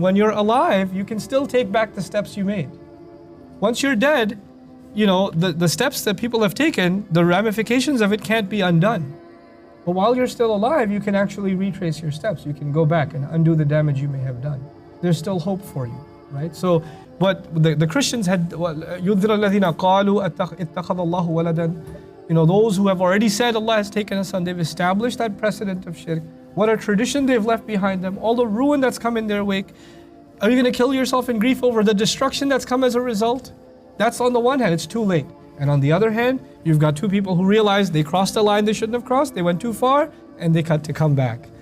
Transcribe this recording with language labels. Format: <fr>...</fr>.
<en>When you're alive, you can still take back the steps you made. Once you're dead, the steps that people have taken, the ramifications of it can't be undone. But while you're still alive, you can actually retrace your steps. You can go back and undo the damage you may have done. There's still hope for you, right? So, but the Christians had,</en> <ar>يُذْرَ الَّذِينَ قَالُوا اتَّخَذَ اللَّهُ وَلَدًا.</ar> <en>Those who have already said Allah has taken a son, they've established that precedent of shirk. What a tradition they've left behind them, all the ruin that's come in their wake. Are you going to kill yourself in grief over the destruction that's come as a result? That's on the one hand, it's too late. And on the other hand, you've got two people who realized they crossed a line they shouldn't have crossed, they went too far, and they cut to come back.</en>